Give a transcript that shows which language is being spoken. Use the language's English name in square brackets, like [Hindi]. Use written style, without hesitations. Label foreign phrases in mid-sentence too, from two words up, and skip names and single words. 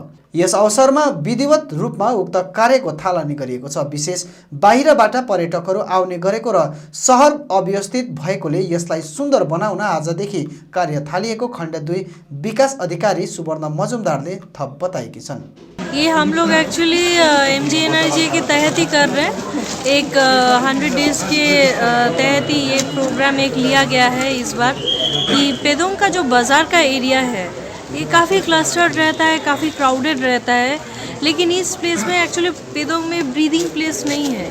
[Nepali] यस अवसरमा विधिवत रूपमा उक्त कार्यको थालनी गरिएको छ। विशेष बाहिरबाट पर्यटकहरू आउने गरेको र सहर अव्यवस्थित भएकोले यसलाई सुन्दर बनाउन आजदेखि कार्य थालिएको खण्ड 2 विकास अधिकारी सुवर्ण मजुमदारले थप बताएकी छन्। [Hindi] ये हम लोग एक्चुअली MGNRG के तहत ही कर रहे हैं। एक 100 डेज के तहत ही ये प्रोग्राम एक लिया गया है इस बार, कि पेदोंग का जो बाज़ार का एरिया है ये काफ़ी क्लस्टर्ड रहता है, काफ़ी क्राउडेड रहता है, लेकिन इस प्लेस में एक्चुअली पेदोंग में [English] breathing place [Hindi] नहीं है।